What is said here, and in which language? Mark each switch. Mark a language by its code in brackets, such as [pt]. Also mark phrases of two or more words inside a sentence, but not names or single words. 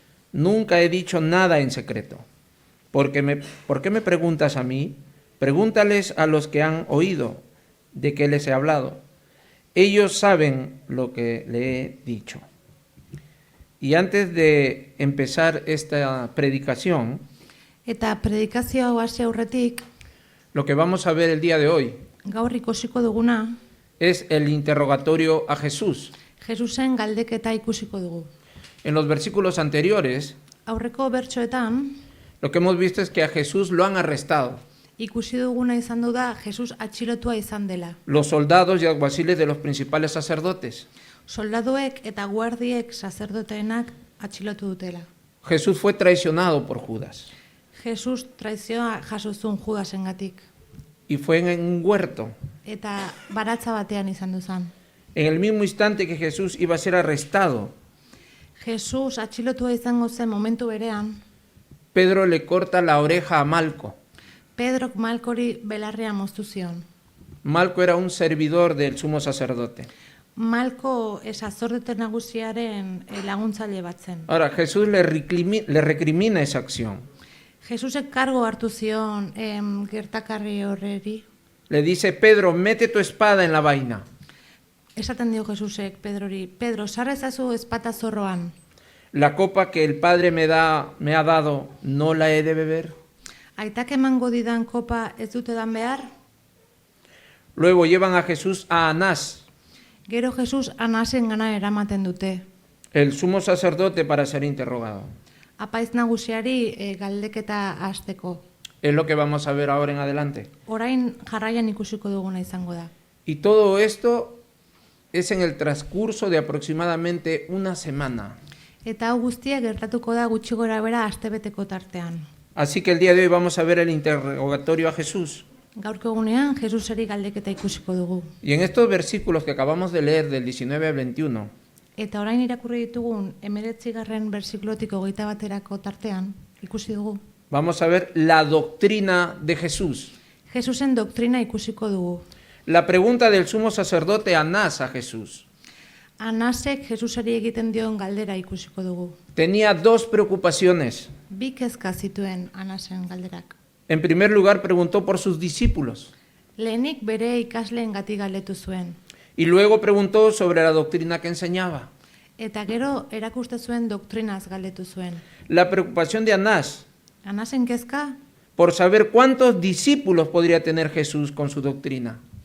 [es] Nunca he dicho nada en secreto. ¿Por qué me preguntas a mí? Pregúntales a los que han oído de qué les he hablado. Ellos saben lo que le he dicho. Y antes de empezar esta predicación, [eu] Eta predikazio hau hasi aurretik, [es] lo que vamos a ver el día de hoy [eu] gaur ikusiko duguna, [es] es el interrogatorio a Jesús. [eu] Jesusen galdeketa ikusiko dugu. [es] En los versículos anteriores, [eu] Aurreko bertsoetan, [es] lo que hemos visto es que a Jesús lo han arrestado. [eu] ikusi duguna izan du da Jesus atxilotua izan dela. [es] Los soldados y alguaciles de los principales sacerdotes. [eu] Soldaduek eta guardiek sazerdoteenak atxilotu dutela. [es] Jesús fue traicionado por Judas [eu] Jesus traizioa jaso zuen Judasengatik. [es] y fue en un huerto. [eu] Eta baratza batean izan duzan. [es] En el mismo instante que Jesús iba a ser arrestado, [eu] Jesus atxilotua izango zen momentu berean, [es] Pedro le corta la oreja a Malco. [eu] Pedrok Malkori belarria moztu zion. [es] Malco era un servidor del sumo sacerdote. [eu] Malko sazerdotete nagusiaren laguntzaile bat zen. [es] Ahora, Jesús le recrimina esa acción. [eu] Jesusek kargo hartu zion gertakarri horreri. [es] Le dice, Pedro, mete tu espada en la vaina. [eu] Esaten dio Jesusek Pedrori, Pedro, sarra ezazu ezpata zorroan. [es] La copa que el Padre me ha dado, ¿no la he de beber? [eu] Aitak emango didan kopa ez dutedan behar? [es] Luego llevan a Jesús a Anás, [eu] Gero Jesus Anasen gana eramaten dute. [es] el sumo sacerdote, para ser interrogado. [eu] Apaiz nagusiari galdeketa hasteko. [es] Es lo que vamos a ver ahora en adelante. [eu] Orain jarraian ikusiko duguna izango da. [es] Y todo esto es en el transcurso de aproximadamente una semana. [eu] Eta hau guztia gertatuko da gutxi gorabehera astebeteko tartean. [es] Así que el día de hoy vamos a ver el interrogatorio a Jesús. [eu] Gaurko egunean Jesuseri galdeketa ikusiko dugu. [es] Y en estos versículos que acabamos de leer, del 19 al 21, [eu] Eta orain irakurri ditugun 19. bersiklotik 21 tartean ikusi dugu. [es] vamos a ver la doctrina de Jesús. [eu] Jesusen doktrina ikusiko dugu. [es] La pregunta del sumo sacerdote Anás a Jesús. [eu] Anasek Jesuseri egiten dion galdera ikusiko dugu. [es] Tenía dos preocupaciones. [eu] Bi kezka zituen Anasen galderak. [es] En primer lugar, preguntó por sus discípulos. [eu] Lehenik bere ikasleengatik galdetu zuen. [es] Y luego preguntó sobre la doctrina que enseñaba. [eu] Eta gero erakuste zuen doktrinaz galdetu zuen. [es] La preocupación de Anás [eu] Anasen kezka, [es] por saber cuántos discípulos podría tener Jesús con su doctrina.